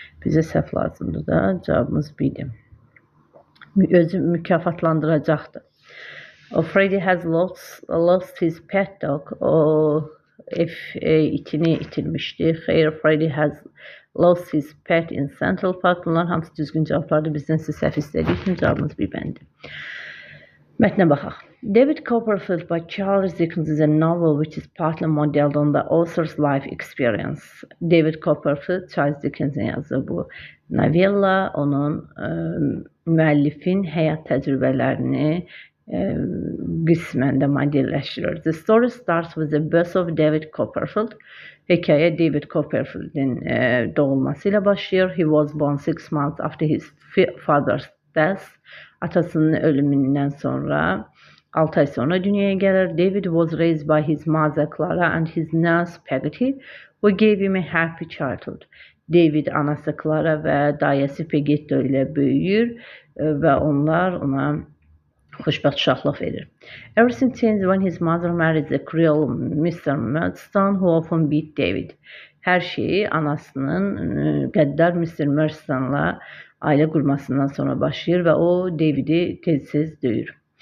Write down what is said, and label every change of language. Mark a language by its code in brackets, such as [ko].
[az] Bizə səhv lazımdır da, cavabımız B-dir. Özü mükafatlandıracaqdı. [en] Freddy has lost his pet dog. [az] O itini itirmişdi. [en] Xeyr, Freddy has lost his pet in Central Park. [az] Bunlar hamısı düzgün cavablardır. Bizdən siz səhv istədiyi üçün cavabımız B-bəndir. Mətnə baxaq. [en] David Copperfield by Charles Dickens is a novel which is partly modeled on the author's life experience. [az] David Copperfield, Charles Dickens'in yazdığı bu novella onun müəllifin həyat təcrübələrini qismən də modelləşdirir. [en] The story starts with the birth of David Copperfield. [az] Hekayə David Copperfield'in doğulması ilə başlayır. [en] He was born 6 months after his father's death. [az] Atasının ölümündən sonra 6 ay sonra dünyaya gəlir. [en] David was raised by his mother Clara and his nurse Peggotty, who gave him a happy childhood. [az] David anası Clara və dayəsi Peggetto ilə böyüyür və onlar ona xoşbəxt uşaqlıq verir. [en] Everything changed when his mother married the cruel Mr. Murdstone, who often beat David. [az] Hər şeyi anasının qəddar Mr. Murdstone'la ailə qurmasından sonra başlayır və o Davidi tez-tez döyür.